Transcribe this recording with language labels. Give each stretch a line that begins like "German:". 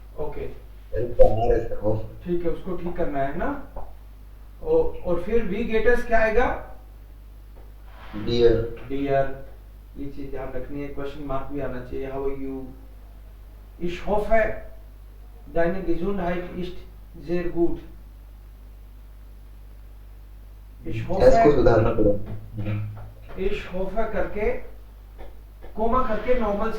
Hindi: Okay ठीक है, उसको ठीक करना है ना। और फिर वी गेटर्स क्या आएगा,
English: Dear.
Hindi: डियर, ये चीज ध्यान रखनी है, क्वेश्चन मार्क भी आना चाहिए।
English: how are you,
German: ich hoffe deine Gesundheit ist sehr gut। ich
Hindi: इसको
German: hoffe,
Hindi: सुधारना पड़ेगा।
German: ich hoffe
Hindi: करके कोमा करके नॉर्मल